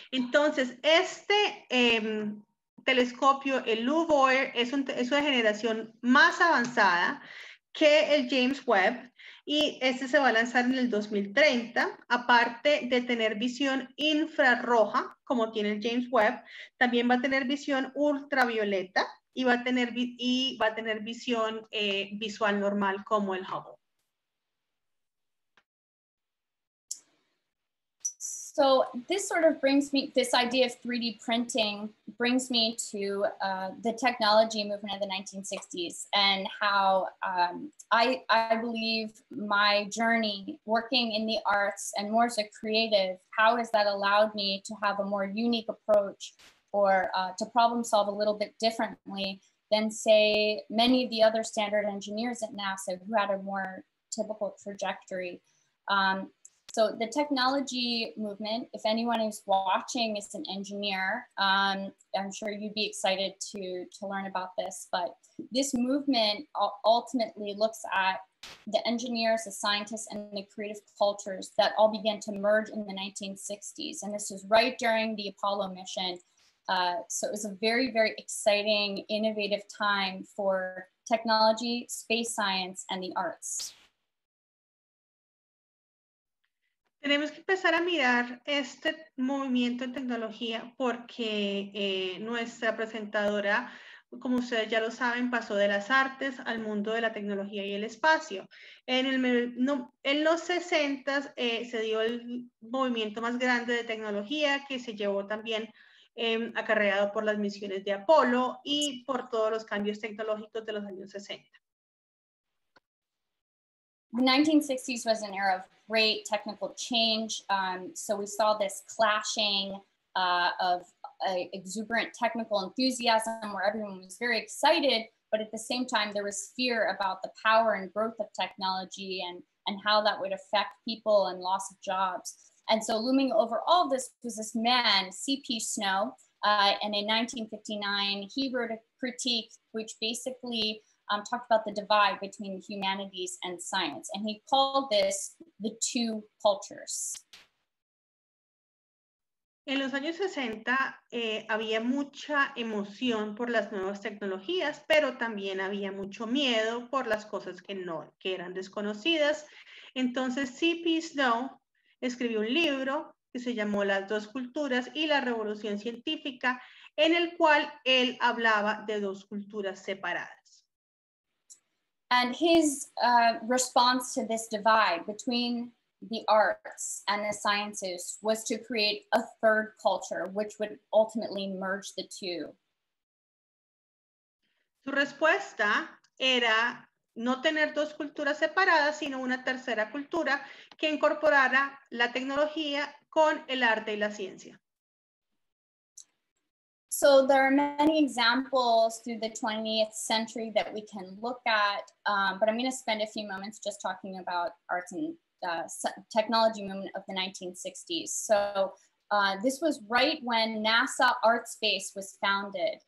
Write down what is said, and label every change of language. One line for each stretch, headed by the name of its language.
Spanish: Entonces, este telescopio, el LUVOIR, es una generación más avanzada que el James Webb, y este se va a lanzar en el 2030. Aparte de tener visión infrarroja, como tiene el James Webb, también va a tener visión ultravioleta y va a tener visión visual normal como el Hubble.
English: So this sort of brings me, this idea of 3D printing brings me to the technology movement of the 1960s and how I believe my journey working in the arts and more as a creative, how has that allowed me to have a more unique approach or to problem solve a little bit differently than say many of the other standard engineers at NASA who had a more typical trajectory. So the technology movement, if anyone is watching is an engineer, I'm sure you'd be excited to learn about this, but this movement ultimately looks at the engineers, the scientists, and the creative cultures that all began to merge in the 1960s. And this was right during the Apollo mission. So it was a very, very exciting, innovative time for technology, space science, and the arts.
Spanish: Tenemos que empezar a mirar este movimiento en tecnología porque nuestra presentadora, como ustedes ya lo saben, pasó de las artes al mundo de la tecnología y el espacio. En los 60 se dio el movimiento más grande de tecnología que se llevó también acarreado por las misiones de Apolo y por todos los cambios tecnológicos de los años 60.
English: The 1960s was an era of great technical change. So we saw this clashing of exuberant technical enthusiasm where everyone was very excited, but at the same time, there was fear about the power and growth of technology and how that would affect people and loss of jobs. And so looming over all of this was this man, C.P. Snow, and in 1959, he wrote a critique which basically talked about the divide between the humanities and science. And he called this the two cultures.
Spanish: En los años 60 había mucha emoción por las nuevas tecnologías, pero también había mucho miedo por las cosas que eran desconocidas. Entonces C.P. Snow escribió un libro que se llamó Las dos culturas y la revolución científica, en el cual él hablaba de dos culturas separadas.
English: And his response to this divide between the arts and the sciences was to create a third culture, which would ultimately merge the two.
Spanish: Su respuesta era no tener dos culturas separadas, sino una tercera cultura que incorporara la tecnología con el arte y la ciencia.
English: So there are many examples through the 20th century that we can look at, but I'm going to spend a few moments just talking about arts and technology movement of the 1960s. So this was right when NASA Art Space was founded.